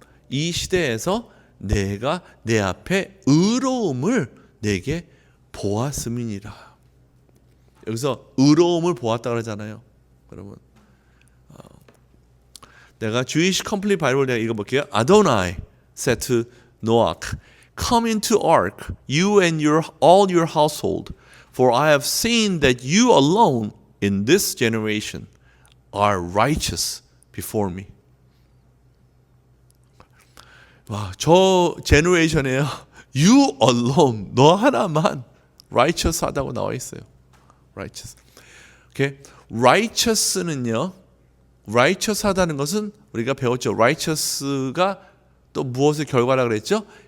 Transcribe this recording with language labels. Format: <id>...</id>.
<ko>이 시대에서 내가 내 앞에 의로움을 내게 보았음이니라. 여기서 의로움을 보았다 그러잖아요. 여러분, 내가 Jewish Complete Bible 내가 읽어볼게요.</ko> <en>Adonai said to Noah, come into ark, you and all your household, for I have seen that you alone in this generation are righteous before me.</en> <ko>와, 저 제너레이션에요.</ko> <en>You alone,</en> <ko>너 하나만 righteous 하다고 나와 있어요. righteous. 오케이. righteous는요. righteous 하다는 것은 우리가 배웠죠. righteous가 또 무엇의 결과라 그랬죠?</ko>